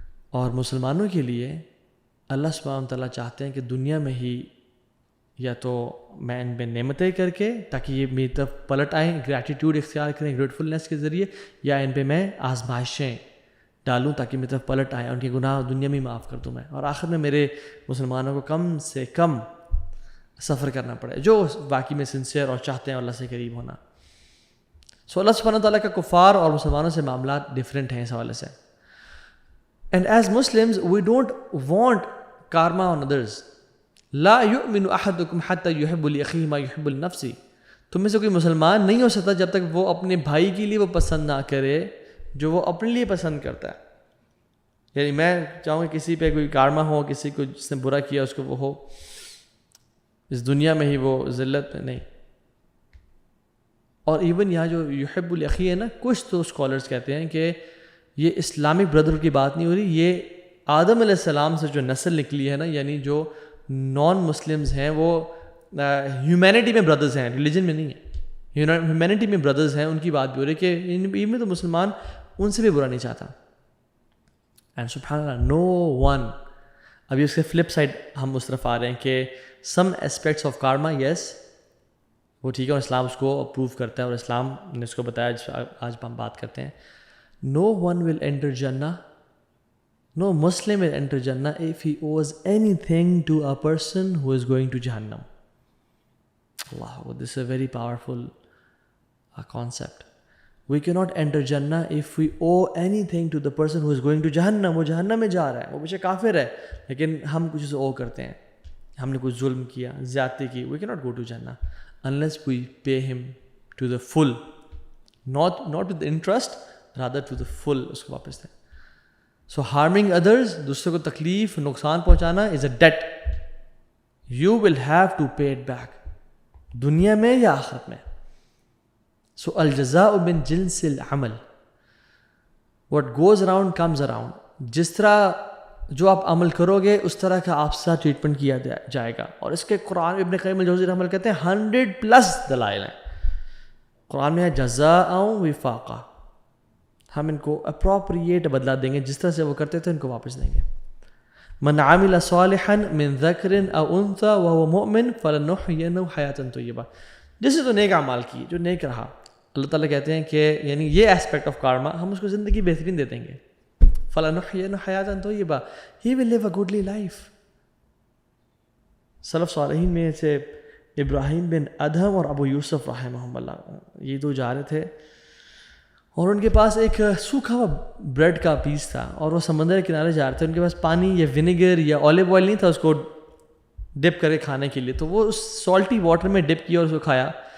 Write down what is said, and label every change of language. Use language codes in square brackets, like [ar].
[ur] اور مسلمانوں کے لیے اللہ سبحانہ تعالیٰ چاہتے ہیں کہ دنیا میں ہی یا تو میں ان پہ نعمتیں کر کے تاکہ یہ میری طرف پلٹ آئیں, گریٹیٹیوڈ اختیار کریں گریٹفلنس کے ذریعے, یا ان پہ میں آزمائشیں ڈالوں تاکہ میری طرف پلٹ آئیں, ان کے گناہ دنیا میں معاف کر دوں میں, اور آخر میں میرے مسلمانوں کو کم سے کم سفر کرنا پڑے جو باقی میں سنسیئر اور چاہتے ہیں اللہ سے قریب ہونا. سو اللہ سبحانہ تعالیٰ کا کفار اور مسلمانوں سے معاملات ڈفرینٹ ہیں اس حوالے سے. [en] And as Muslims, we don't want karma on others. [ar] لا یؤمن احدکم حتی یحب لأخیہ ما یحب لنفسہ, [ur] تم میں سے کوئی مسلمان نہیں ہو سکتا جب تک وہ اپنے بھائی کے لیے وہ پسند نہ کرے جو وہ اپنے لیے پسند کرتا ہے. یعنی میں چاہوں کہ کسی پہ کوئی کارما ہو, کسی کو جس نے برا کیا اس کو وہ ہو اس دنیا میں ہی وہ ذلت میں نہیں. اور ایون یہاں جو یحب لأخیہ ہے نا, کچھ تو اسکالرس کہتے ہیں کہ یہ اسلامک بردر کی بات نہیں ہو رہی, یہ آدم علیہ السلام سے جو نسل نکلی ہے نا, یعنی جو نان مسلمز ہیں وہ ہیومینٹی میں بردرز ہیں, ریلیجن میں نہیں ہے, ہیومینٹی میں بردرز ہیں, ان کی بات بھی ہو رہی ہے کہ ان میں تو مسلمان ان سے بھی برا نہیں چاہتا. اینڈ سبحان اللہ, نو ون. ابھی اس کے فلپ سائڈ ہم اس طرف آ رہے ہیں کہ سم اسپیکٹس آف کارما, یس وہ ٹھیک ہے, اور اسلام اس کو اپروو کرتا ہے اور اسلام نے اس کو بتایا جس آج ہم بات کرتے ہیں. [en] No one will enter Jannah, no Muslim will enter Jannah if he owes anything to a person who is going to Jahannam. Allah, this is a very powerful concept. We cannot enter Jannah if we owe anything to the person who is going to Jahannam. [ur] وہ جہنم میں جا رہا ہے, وہ پیچھے کافر ہے, لیکن ہم کچھ اسے owe کرتے ہیں, ہم نے کچھ ظلم کیا, زیادتی کی. [en] We cannot go to Jannah unless we pay him to the full, not with the interest, rather to the full, [ur] اس کو واپس دیں. [en] So harming others, [ur] دوسروں کو تکلیف نقصان پہنچانا [en] is a debt. You will have to pay it back, [ur] دنیا میں یا آخرت میں. [en] So [ar] الجزاء من جنس العمل, [en] what goes around comes around. [ur] جس طرح جو آپ عمل کرو گے اس طرح کا آپ سے ٹریٹمنٹ کیا جائے گا. اور اس کے قرآن ابن قیم الجوزی رحمہ اللہ کہتے ہیں 100+ دلائل ہیں قرآن میں, ہے [ar] جزاء وفاقا, [ur] ہم ان کو اپروپریٹ بدلا دیں گے, جس طرح سے وہ کرتے تھے ان کو واپس دیں گے. [ar] من عمل صالحا من ذکر او انثى وهو مؤمن فلنحيينه حیاتا طیبہ, [ur] جس نے تو نیک اعمال کی, جو نیک رہا. اللہ تعالیٰ کہتے ہیں کہ یعنی یہ اسپیکٹ آف کارما ہم اس کو زندگی بہترین دے دیں گے. [ar] فلنحيينه حیاتا طیبہ, [en] he will live a goodly life. [ur] سلف صالحین میں سے ابراہیم بن ادہم اور ابو یوسف رحمہم اللہ, یہ دو جا رہے تھے اور ان کے پاس ایک سوکھا ہوا بریڈ کا پیس تھا اور وہ سمندر کے کنارے جا رہے تھے. ان کے پاس پانی یا ونیگر یا اولیو آئل نہیں تھا اس کو ڈپ کر کے کھانے کے لیے, تو وہ اس سالٹی واٹر میں ڈپ کیا اور اس کو کھایا.